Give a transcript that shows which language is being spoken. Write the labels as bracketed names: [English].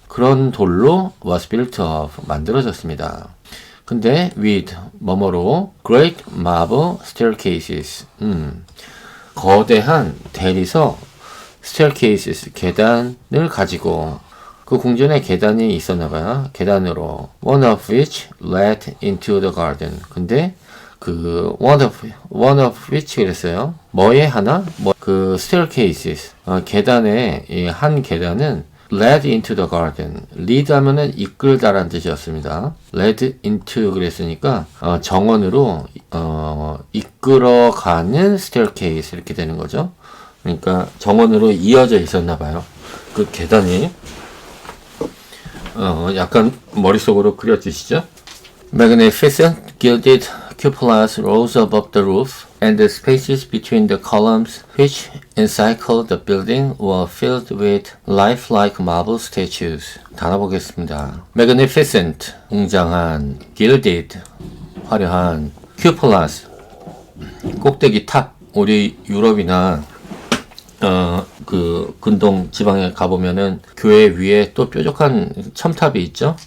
[Korean] 그런 돌로 [English] was built of, [Korean] 만들어졌습니다. 근데 with, 뭐뭐로 [English] great marble staircases, [Korean] 거대한 대리석 staircases, 계단을 가지고 그 궁전에 계단이 있었나봐요. [English] 계단으로 one of which led into the garden. [Korean] 근데 그 [English] one of which [Korean] 그랬어요. 뭐의 하나? 그 staircases, 계단의 이 한 계단은 [English] led into the garden. [Korean] lead 하면은 이끌다라는 뜻이었습니다. [English] led into [Korean] 그랬으니까 정원으로 이끌어가는 staircase 이렇게 되는 거죠. 그러니까 정원으로 이어져 있었나 봐요. 그 계단이 약간 머릿속으로 그려지시죠? [English] Magnificent gilded cupolas rose above the roof, and the spaces between the columns which encircled the building were filled with lifelike marble statues. [Korean] 단어 보겠습니다. Magnificent, 웅장한, gilded, 화려한, cupolas, 꼭대기 탑. 우리 유럽이나 그 근동 지방에 가보면은 교회 위에 또 뾰족한 첨탑이 있죠.